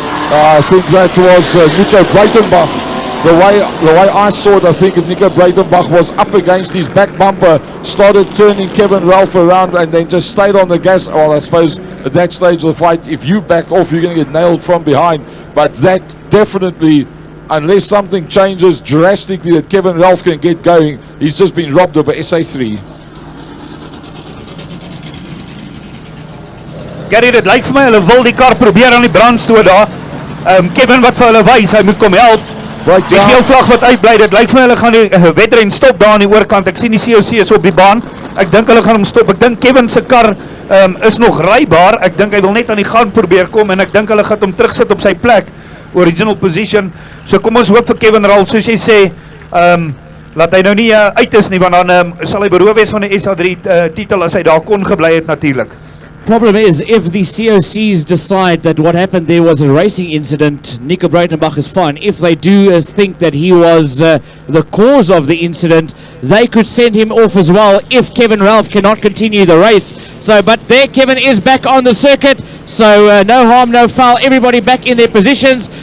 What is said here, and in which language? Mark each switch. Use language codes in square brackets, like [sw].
[en] I think that was Nico Breitenbach. The way I saw it, I think Nico Breitenbach was up against his back bumper, started turning Kevin Ralph around, and then just stayed on the gas. Well, I suppose at that stage of the fight, if you back off, you're going to get nailed from behind. But that definitely, unless something changes drastically that Kevin Ralph can get going, he's just been robbed of a SA3. [af] Gary, dit lyk vir my hulle wil die kar probeer aan die brandstoot daar. Kevin wat vir hulle wys, hy moet kom help. Die geel vlag wat uitbly, dit lyk vir my hulle gaan die wedren stop daar aan die oorkant. Ek sien die COC is op die baan. Ek dink hulle gaan hom stop. Ek dink Kevin se kar is nog rybaar. Ek dink hy wil net aan die gang probeer kom en ek dink hulle gaan hom terugsit op sy plek. [en] Original position. [af] So kom ons hoop vir Kevin Ralph, soos jy sê, laat hy nou nie uit is nie, want dan sal hy beroof wees van die SA3 titel as hy daar kon gebly het natuurlik. [en] Problem is, if the COCs decide that what happened there was a racing incident, Nico Breitenbach is fine. If they do think that he was the cause of the incident, they could send him off as well if Kevin Ralph cannot continue the race. So, but there Kevin is back on the circuit, so no harm, no foul, everybody back in their positions.